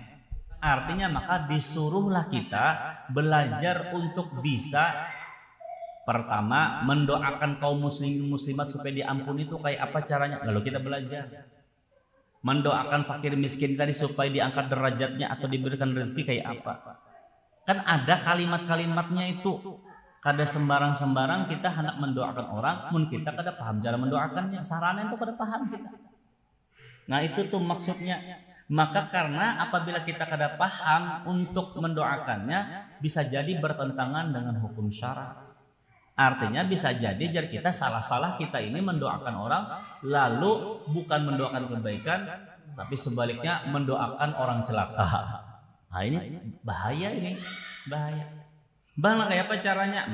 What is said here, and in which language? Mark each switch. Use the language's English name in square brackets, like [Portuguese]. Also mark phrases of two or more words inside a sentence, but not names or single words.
[Indonesian] Artinya maka disuruhlah kita belajar untuk bisa pertama mendoakan kaum muslimin muslimat supaya diampuni itu kayak apa caranya, lalu kita belajar. Mendoakan fakir miskin tadi supaya diangkat derajatnya atau diberikan rezeki kayak apa. Kan ada kalimat-kalimatnya itu. [Banjar] Kada sembarang-sembarang kita hendak mendoakan orang, mun kita kada paham cara mendoakannya, sarana itu kada paham kita. [Indonesian] Nah itu tuh maksudnya. Maka karena apabila kita kada paham untuk mendoakannya, bisa jadi bertentangan dengan hukum syara. Artinya bisa jadi jar kita salah-salah kita ini mendoakan orang, lalu bukan mendoakan kebaikan, tapi sebaliknya mendoakan orang celaka. Nah ini bahaya, Bang, kayak apa caranya?